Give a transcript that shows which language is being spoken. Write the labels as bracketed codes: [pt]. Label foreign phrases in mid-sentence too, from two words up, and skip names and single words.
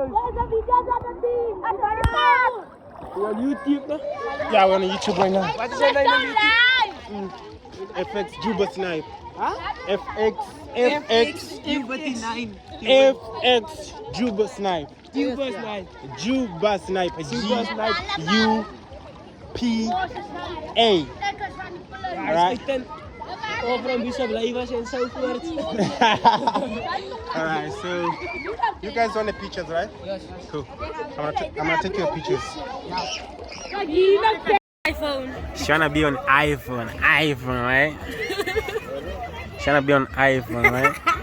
[en] You're on YouTube, no? Yeah, we're on YouTube right now. What is your name on YouTube? FX Juba Snipe. Huh? FX Juba Snipe. Juba Snipe. Juba Snipe. Juba Snipe. G-U-P-A. Alright. Overal bisa blijven en so forth. Alright, so you guys want the pictures, right? Yes. Cool. I'm gonna take your pictures. iPhone. She wanna be on iPhone, right? She wanna be on iPhone, right?